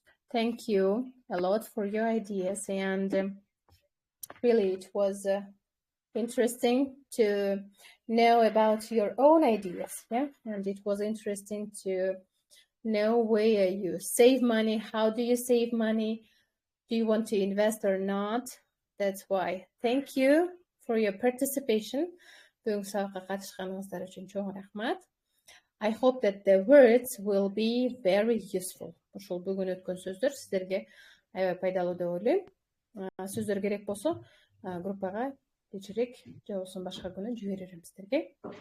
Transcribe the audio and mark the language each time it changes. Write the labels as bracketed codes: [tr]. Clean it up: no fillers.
[en] Thank you a lot for your ideas, and really it was interesting to know about your own ideas, yeah? And it was interesting to know where you save money, how do you save money, do you want to invest or not? That's why. Thank you for your participation. [ky] Бүгүнкү сабакка катышканыңыздар үчүн чоң рахмат. [en] I hope that the words will be very useful. [ky] Ушул бүгүн өткөн сөздөр сиздерге аябай пайдалуу деп ойлойм. Сөздөр керек болсо группага кечирээк же болбосо башка күнү жиберерим сиздерге.